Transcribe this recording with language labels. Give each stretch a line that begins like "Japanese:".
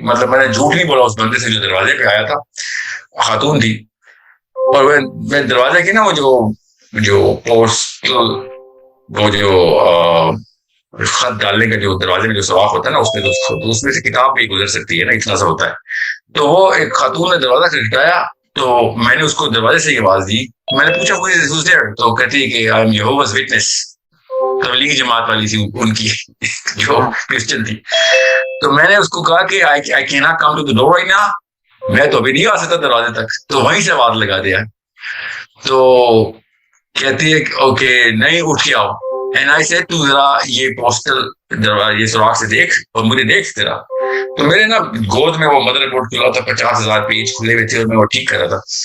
Urdu: مطلب میں نے جھوٹ نہیں بولا، اس بندے سے جو دروازے پہ آیا تھا، خاتون تھی، اور میں دروازے کی نا جو پوسٹل وہ جو خط ڈالنے کا جو دروازے میں جو سوراخ ہوتا ہے نا، اس میں سے کتاب بھی گزر سکتی ہے نا، اتنا سا ہوتا ہے. تو وہ ایک خاتون نے دروازہ کھٹکھٹایا، تو میں نے اس کو دروازے سے یہ آواز دی. میں نے پوچھا
English: who's there؟
Urdu: تو کہتی ہے کہ
English: I am Jehovah's Witness.
Urdu: Tablighi Jamaat والی تھی ان کی جو کرسچن تھی. تو میں نے اس کو کہا کہ
English: I cannot come to the door right now.
Urdu: میں تو ابھی نہیں آ سکتا دروازے تک. تو وہیں سے آواز لگا دیا. تو کہتی ہے اوکے نہیں اٹھ کے آؤ.
English: and I said
Urdu: تو ذرا یہ پوسٹل یہ سوراخ سے دیکھ اور مجھے دیکھ ذرا. تو میرے نا گود میں وہ مدر بورڈ کھلا تھا، 50,000 پیج کھلے ہوئے تھے اور میں وہ ٹھیک کر رہا تھا.